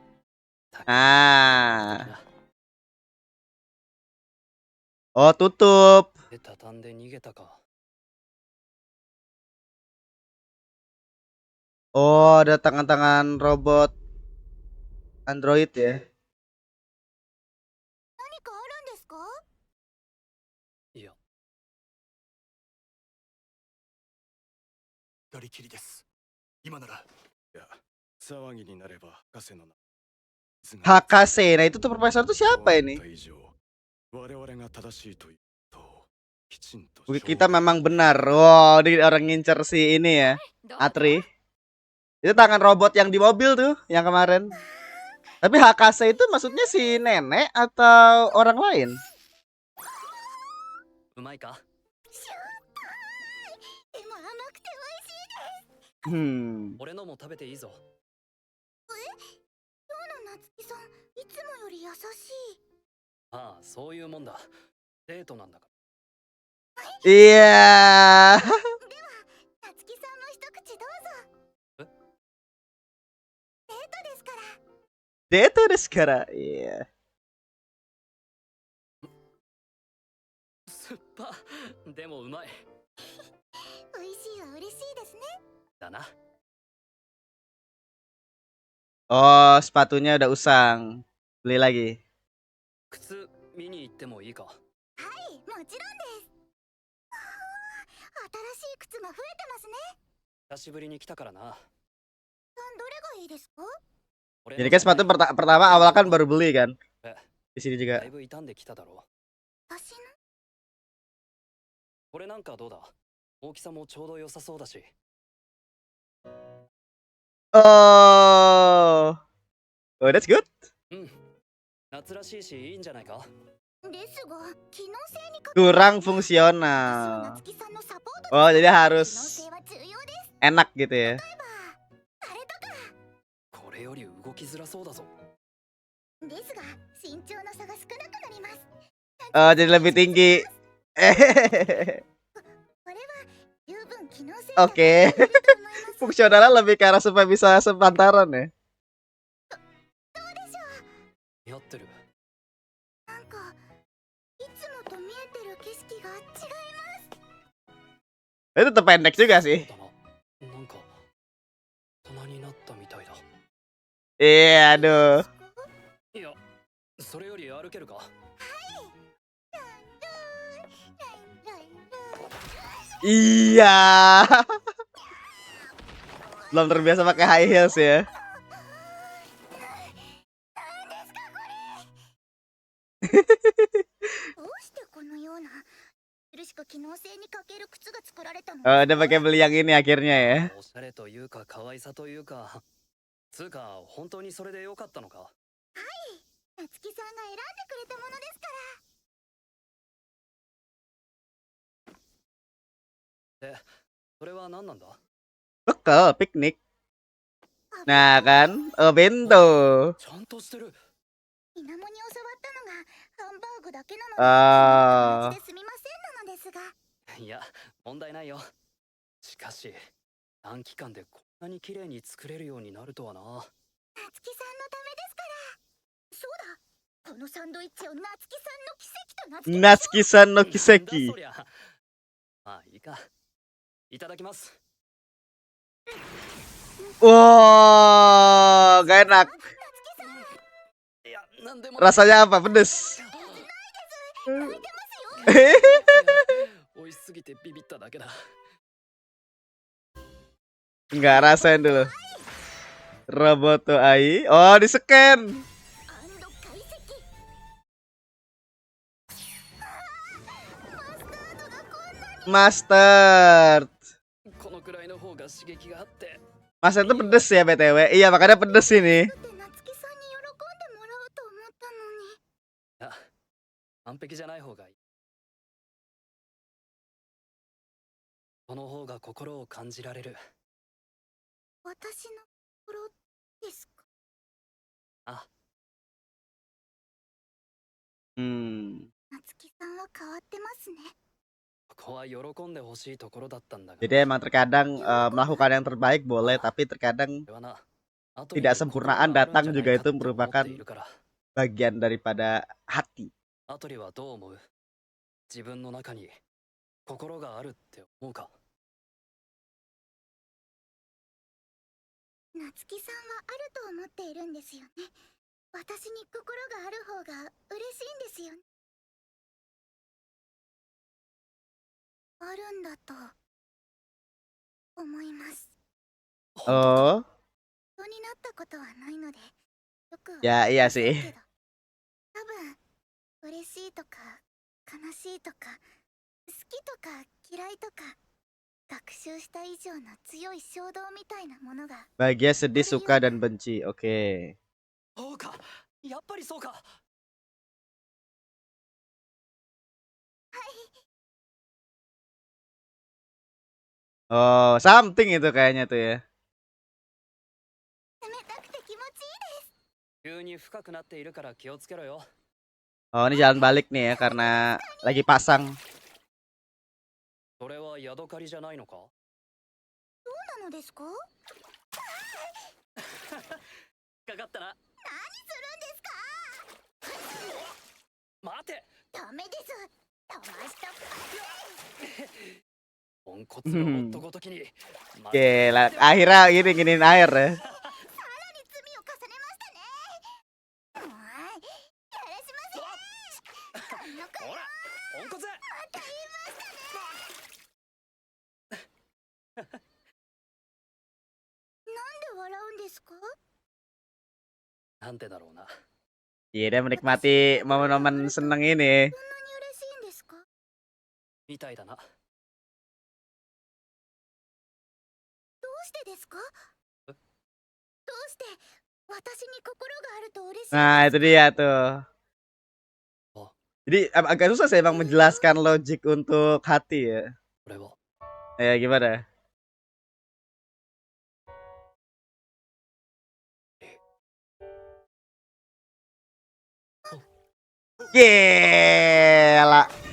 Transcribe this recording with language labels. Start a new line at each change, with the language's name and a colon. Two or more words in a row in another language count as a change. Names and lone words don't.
Indonesian: Ah. Oh, tutup.
Japanese: で畳んで逃げたか。
Indonesian: Oh, ada tangan-tangan robot android ya.
Japanese: 何かあるんですか？いや、二人きりです。今なら。いや、騒ぎになれば博士の名。 Hakase.
Indonesian: Nah, itu tuh profesor tuh siapa ini?
Japanese: 我々が正しいというときちんと
Indonesian: Kita memang benar. Wow, ini orang ngincer si ini ya, Atri. Itu tangan robot yang di mobil tuh, yang kemarin. Tapi Hakase itu maksudnya si nenek atau orang lain?
Japanese: うまいか。でも甘くて美味しいです。俺のも食べていいぞ。今日の夏希さん、いつもより優しい。ああ、そういうもんだ。デートなんだか
Indonesian: Iya.
Japanese: 夏希さんも一口どうぞ。デートですから。デートですから.
Indonesian: Iya.
Japanese: ら。酸っぱ。でもうまい。美味しいは嬉しいですね。だな。
Indonesian: Oh, sepatunya udah usang. Beli lagi.
Japanese: 靴見に行ってもいいか。はい、もちろんです。新しい靴も増えてますね。久しぶりに来たからな。どれがいいですか？
Indonesian: Jadi kan sepatu pertama awal kan baru beli kan. Di sini
Japanese: だ
Indonesian: juga.
Japanese: いぶ傷んできただろう。私のこれなんかどうだ。大きさもちょうど良さそうだし。 Oh.
English: Oh, that's good.
Japanese: うん。夏らしいしいいんじゃないか。ですが、機能性にか
Indonesian: Kurang
Japanese: 私は
Indonesian: fungsional.
Japanese: 夏希さんのサポート
Indonesian: Oh, jadi
Japanese: 機能
Indonesian: harus
Japanese: 性は重要です。
Indonesian: enak gitu ya.
Japanese: あれとか。これより動きづらそうだぞ。ですが、身長の差が少なくなります。
Indonesian: Oh, jadi lebih tinggi.
Japanese: これは十分機能性が
Indonesian: Oke.
Japanese: 高いと思います。
Indonesian: Fungsionalnya lebih ke arah supaya bisa sepantaran ya.
Japanese: どうでしょう。似合ってる。なんかいつもと見えてる景色が違います。
Indonesian: Itu tetap pendek juga
Japanese: そう
Indonesian: sih.
Japanese: だな。なんか大人になったみたいだ。
Indonesian: Iya, aduh.
Japanese: いや、それより歩けるか。
Indonesian: Iya. Belum terbiasa pakai
English: high heels
Indonesian: ya.
Japanese: どうしてこのようなしか機能性に欠ける靴が作られたの
Indonesian: Oh, udah pakai beli yang ini akhirnya ya.
Japanese: おしゃれというか可愛さというか。つうか本当にそれでよかったのか。夏希さんが選んでくれたものですかで、それは何なんだ。
Indonesian: Bekal piknik. Nah kan, oh bento.
Japanese: ちゃんとしてる。水面に教わったのがハンバーグだけなので、あーそんな形ですみませんなのですが。いや、問題ないよ。しかし、短期間でこんなに綺麗に作れるようになるとはな。夏希さんのためですから。そうだ、このサンドイッチを夏希さんの奇跡と名付けましょう。夏希さんのなんだ Kiseki. そりゃ。まあいいか。いただきます。
Indonesian: Wow, gak enak.
Japanese: いや、なんでも。
Indonesian: Rasanya apa? Pedes.
Japanese: 美味しすぎてビビっただけだ。
Indonesian: Enggak, rasain dulu. Roboto AI. Oh, di scan.
Japanese: 解析。マスタードがこんなに。
Indonesian: Mustard.
Japanese: このくらいの方が刺激があって。
Indonesian: Mustard itu pedes ya BTW. Iya, makanya pedes ini.
Japanese: だって夏希さんに喜んでもらおうと思ったのに。いや、完璧じゃない方がいい。この方が心を感じられる。私の心ですか。あ、夏希さんは変わってますね。ここは喜んでほしいところだったんだが。
Indonesian: Jadi emang terkadang melakukan yang terbaik boleh, tapi terkadang
Japanese: これはな、 後
Indonesian: tidak
Japanese: に心
Indonesian: sempurnaan
Japanese: があるん
Indonesian: datang
Japanese: じゃない
Indonesian: juga
Japanese: か
Indonesian: itu
Japanese: って思って
Indonesian: merupakan
Japanese: いるから。
Indonesian: bagian daripada hati.
Japanese: アトリはどう思う？自分の中に心があるって思うか？夏希さんはあると思っているんですよね。私に心がある方が嬉しいんですよね。あるんだと思います。 Oh, 人になったことはないのでよくは
Indonesian: ya
Japanese: わ
Indonesian: iya
Japanese: かりません
Indonesian: sih.
Japanese: けど、多分嬉しいとか悲しいとか好きとか嫌いとか学習した以上の強い衝動みたいなものが
Indonesian: Bahagia, sedih, suka, dan benci. Oke.
Japanese: そうか、やっぱりそうか。
Indonesian: Oh, something itu kayaknya tuh ya.
Japanese: 冷たくて気持ちいいです。急に深くなっているから気をつけろよ。
Indonesian: Oh, ini jalan balik nih ya karena lagi pasang.
Japanese: それはヤドカリじゃないのか？なのですか？かかったな。何するんですか？待て。ダメです。騙したっポンコツの夫ごときに。
Indonesian: Oke, akhirnya giniin air ya.
Japanese: さらに罪を重ねましたね。もうやらしません。この子ほら、ポンコツ。また言いましたね。なんで笑うんですか？なんでだろうな。
Indonesian: Iya, dia menikmati momen-momen seneng ini.
Japanese: そんなに嬉しいんですか？みたいだな。どうしてですか？どうして私に心があると嬉しいんですか？
Indonesian: Nah, itu dia tuh. Oh. Jadi agak susah sih emang menjelaskan logik untuk hati ya.
Japanese: これは
Indonesian: Gimana? Gila.